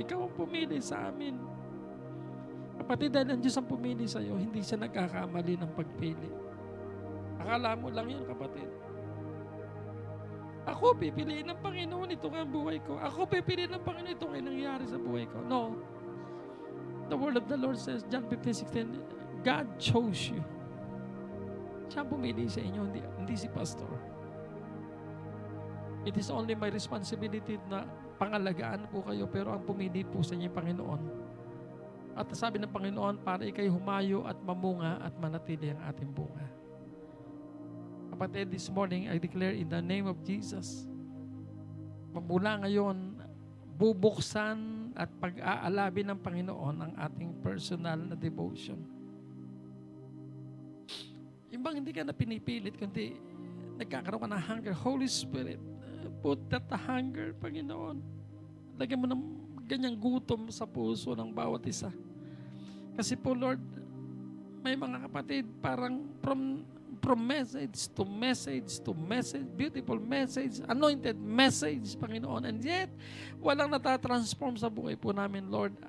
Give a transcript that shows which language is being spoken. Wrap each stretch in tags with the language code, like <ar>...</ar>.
<tl>Ikaw ang pumili sa amin. Kapatid, dahil ang Diyos ang pumili sa iyo, hindi siya nagkakamali ng pagpili. Akala mo lang yun, kapatid. Ako pipiliin ng Panginoon, ito nga ang buhay ko. Ako pipiliin ng Panginoon, ito nga nangyayari sa buhay ko.</tl> <en>No. The word of the Lord says, John 15:16, God chose you.</en> <tl>Siya ang pumili sa inyo, hindi si pastor.</tl> <en>It is only my responsibility</en> <tl>na pangalagaan po kayo, pero ang pumili po sa inyo Panginoon. At sabi ng Panginoon, para ikay humayo at mamunga at manatili ang ating bunga. Kapatid,</tl> <en>this morning, I declare in the name of Jesus,</en> <tl>mula ngayon, bubuksan at pag-aalabi ng Panginoon ang ating personal na devotion. Yung bang hindi ka na pinipilit, kundi nagkakaroon ka ng hunger.</tl> <en>Holy Spirit, put that hunger, Panginoon.</en> <tl>Lagyan mo ng ganyang gutom sa puso ng bawat isa. Kasi po, Lord, may mga kapatid, parang</tl> <en>from message to message to message, beautiful message, anointed message, Panginoon.</en> <tl>And yet, walang natatransform sa buhay po namin, Lord.</tl>